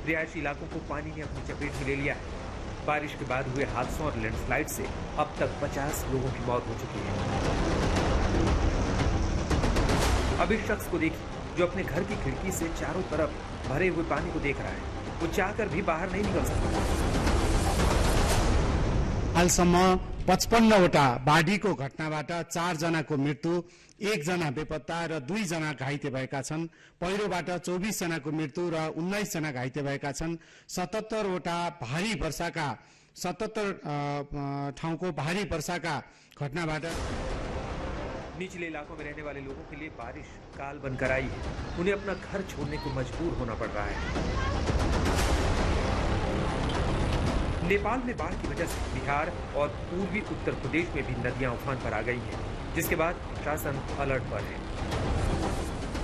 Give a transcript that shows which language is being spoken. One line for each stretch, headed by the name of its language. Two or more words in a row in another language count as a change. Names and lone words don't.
Hindi: रिहायशी इलाकों को पानी ने अपनी चपेट में ले लिया है। बारिश के बाद हुए हादसों और लैंडस्लाइड से अब तक 50 लोगों की मौत हो चुकी है। अब इस शख्स को देखिए जो अपने घर की खिड़की से चारों तरफ भरे हुए पानी को देख रहा है। वो चाहकर भी बाहर नहीं निकल सकता।
Nepali: हालसम्म 55वटा बाढीको घटनाबाट 4 जनाको मृत्यु, 1 जना बेपत्ता र 2 जना घाइते भएका छन्। पहिरोबाट 24 जनाको मृत्यु र 19 जना घाइते भएका छन्। 77वटा भारी वर्षाका 77 ठाउँको भारी वर्षाका घटनाबाट
Hindi: निचले इलाकों में रहने वाले लोगों के लिए बारिश काल बनकर आई है। उन्हें अपना घर छोड़ने को मजबूर होना पड़ रहा है। नेपाल में बाढ़ की वजह से बिहार और पूर्वी उत्तर प्रदेश में भी नदियां उफान पर आ गई हैं, जिसके बाद प्रशासन अलर्ट पर है।